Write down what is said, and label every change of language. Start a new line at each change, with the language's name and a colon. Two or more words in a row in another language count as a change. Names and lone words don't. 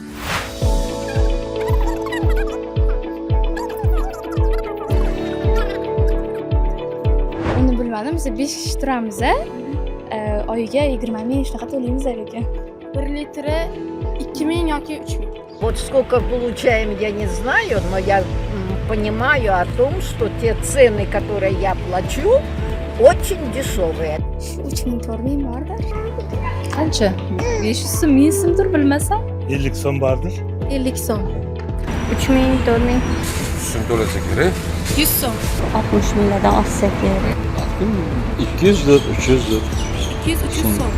Uzbek: Uni bilmadim, biz 5 kishi turamiz. Oyiga 20 ming shunaqa to'laymiz lekin. 1 litri 2000 yoki 3000.
Russian: Вот сколько получаем, я не знаю, но я понимаю о том, что те цены, которые я плачу, очень дешевые.
Uzbek: 3000 4 bordir. Qancha? 500 so'm, 1000 so'mdir bilmasam. 50 so'm bordir. 50 so'm. 3000 4000. So'm to'lasa kerak. 100 so'm. 60 minglardan oshsa kerak. 200 dur, 300 dur. 200-300 so'm.